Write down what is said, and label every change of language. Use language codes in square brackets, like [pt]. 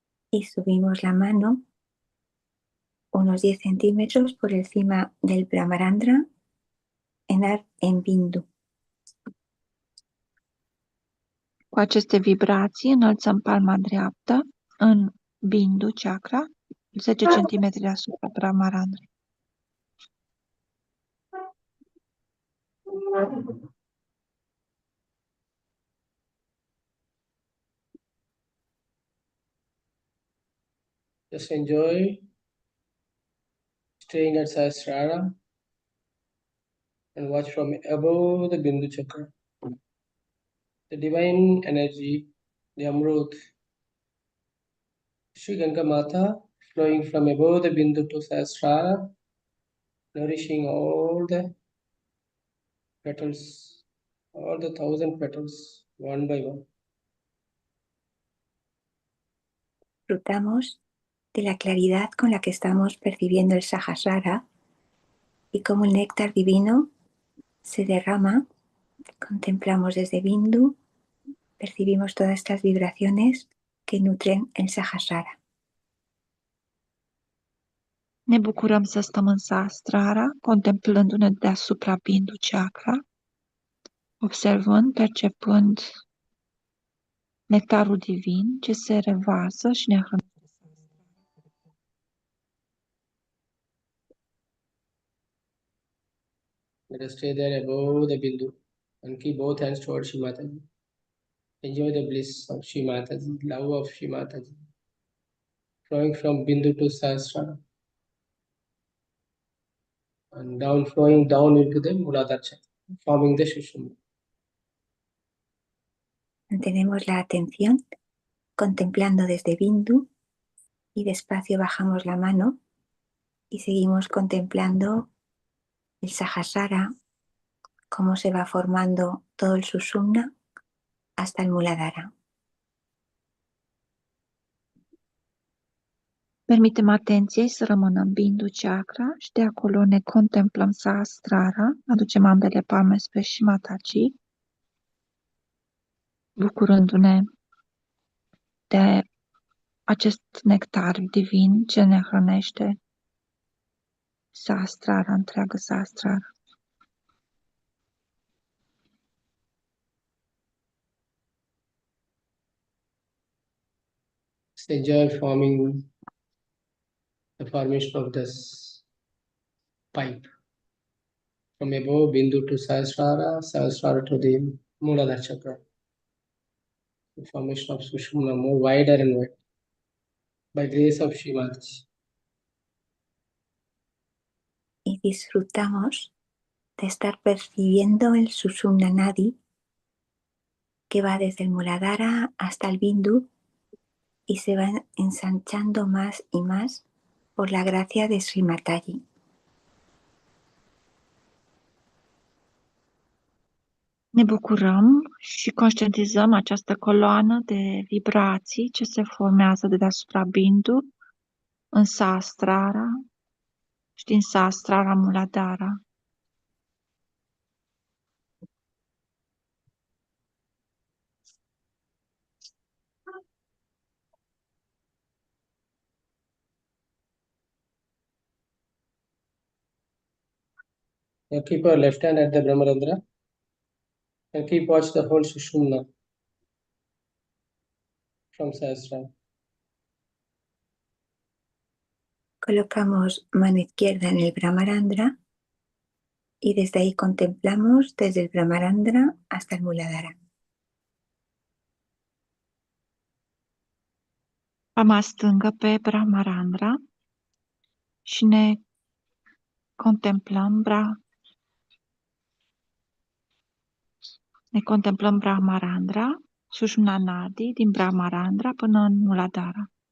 [es] Y subimos la mano unos 10 centímetros por encima del Brahmarandra en Bindu. [ro] Cu aceste vibrații înălțăm palma dreaptă în Bindu chakra, 10 cm deasupra Brahmarandra. [en] Just enjoy staying at Sahasrara and watch from above the Bindu chakra. The divine energy, the Amrut, Sri Ganga Mata, flowing from above the Bindu to Sahasrara, nourishing all the petals, all the 1,000 petals, one by one. [es] Disfrutamos de la claridad con la que estamos percibiendo el Sahasrara y cómo el néctar divino se derrama. Contemplamos desde Bindu, percibimos todas estas vibraciones que nutren el Sahasrara. [ro] Ne bucurăm să stăm în Sahasrara, contemplându-ne deasupra Bindu chakra, observând, percepând nectarul divin ce se revarsă și ne hrănește. [en] Let us stay there above the Bindu and keep both hands towards Shri Mataji. Enjoy the bliss of Shri Mataji, love of Shri Mataji, flowing from Bindu to Sahasrara and down, flowing down into the Muladhara chakra, forming the Shushumna. [es] Mantenemos la atención contemplando desde Bindu y despacio bajamos la mano y seguimos contemplando el Sahasrara, cómo se va formando todo el Shushumna hasta el Muladhara. [ro] Permitem atenției să rămână în Bindu chakra și de acolo ne contemplăm Sahasrara, aducem ambele palme spre Shri Mataji, bucurându-ne de acest nectar divin ce ne hrănește Sahasrara, întreagă Sahasrara. [en] Enjoy forming the formation of this pipe from above Bindu to Sahasrara, Sahasrara to the Muladhara chakra. The formation of Shushumna more wider and wider by grace of Shri Mataji. [es] Y disfrutamos de estar percibiendo el Shushumna Nadi que va desde el Muladhara hasta el Bindu y se va ensanchando más y más por la gracia de Sri Mataji. [ro] Ne bucurăm și conștientizăm această coloană de vibrații ce se formează de deasupra Bindu în Sahasrara și din Sahasrara Muladhara. [en] Now keep your left hand at the Brahmarandra and keep watch the whole Shushumna from Sahasrara. [es] Colocamos mano izquierda en el Brahmarandra y desde ahí contemplamos desde el Brahmarandra hasta el Muladhara. [ro] Palma stângă pe Brahmarandra și ne contemplăm Ne contemplăm Brahmarandra, Shushumna Nadi, din Brahmarandra până în Muladhara.